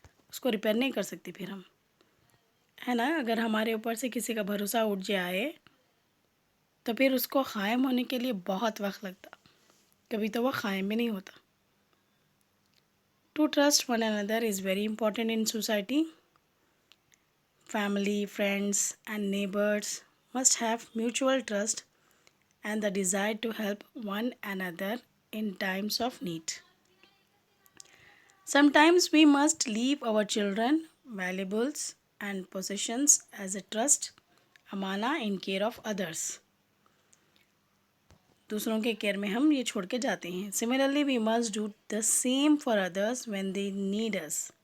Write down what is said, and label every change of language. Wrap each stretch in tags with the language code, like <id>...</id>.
<hi>उसको रिपेयर नहीं कर सकते फिर हम, है ना। अगर हमारे ऊपर से किसी का भरोसा उठ जाए तो फिर उसको क़ायम होने के लिए बहुत वक्त लगता, कभी तो वह क़ायम भी नहीं होता।</hi> <en>To trust one another is very important in society. Family, friends, and neighbors must have mutual trust and the desire to help one another in times of need. Sometimes we must leave our children, valuables, and possessions as a trust, amana, in care of others.</en> <hi>दूसरों के care में हम ये छोड़ के जाते हैं।</hi> <en>Similarly, we must do the same for others when they need us.</en>